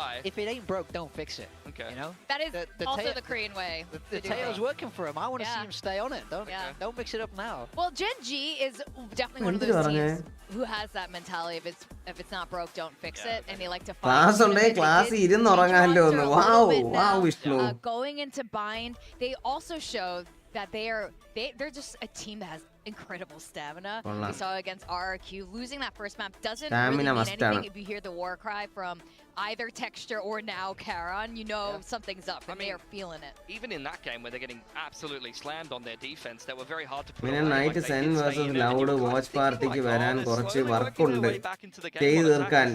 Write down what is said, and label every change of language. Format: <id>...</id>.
<en>If it ain't broke, don't fix it. Okay. That is also the Korean way. The tail's working for him. I want to see him stay on it. Don't mix it up now. Well, Gen.G is definitely one of those teams who has that mentality. If it's not broke, don't fix it, and they like to fight.</en> <ml>Class ഉണ്ടേ class ഇരുന്ന് ഉറങ്ങാമല്ലോ ഒന്ന്.</ml> <en>Wow, Vishnu. Going into bind, they also show that they're just a team that has incredible stamina. We saw against RRQ, losing that first map doesn't really mean anything. If you hear the war cry from either Texture or now Karan, something's up, and they are feeling it. Even in that game where they're getting absolutely slammed on their defense, they were very hard to put away. Night Sen versus Loud watch party</en> <ml>ക്ക് വരാൻ കുറച്ച് work ഉണ്ട് ചെയ്തു തീർക്കാൻ.</ml>